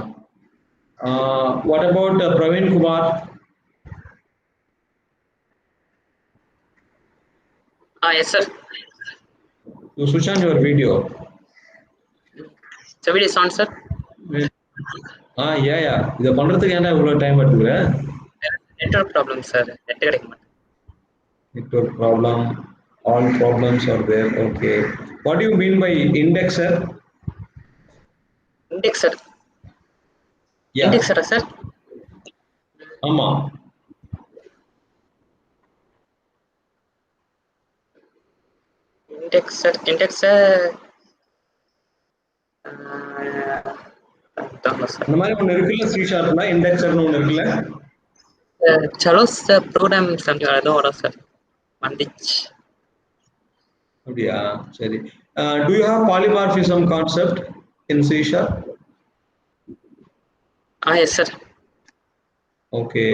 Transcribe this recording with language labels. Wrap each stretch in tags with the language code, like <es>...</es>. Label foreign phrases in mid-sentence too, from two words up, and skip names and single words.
<en>What about Praveen Kumar? Yes, sir. You switch on your video. The video is on, sir. Yeah.</en> <ta>இத பண்றதுக்கு ஏன்டா இவ்வளவு டைம் எடுத்துக்கிற?</ta> <en>Network problem, sir. Network problem. All problems are there. Okay. What do you mean by indexer? Indexer. Yeah. Indexer, sir.</en> <ta>ஆமா.</ta> <en>Indexer.</en> <ta>இந்த மாதிரி ஒன்னு இருக்குல்ல C#ல இண்டெக்ஸர்னு ஒன்னு இருக்குல்ல?</ta> <hi>चलो सर प्रोग्राम समझा दो और सर வந்துச்சு.</hi> <ta>அப்படியா? சரி.</ta> <en>Do you have polymorphism concept in C#? Yes, sir. Okay.</en>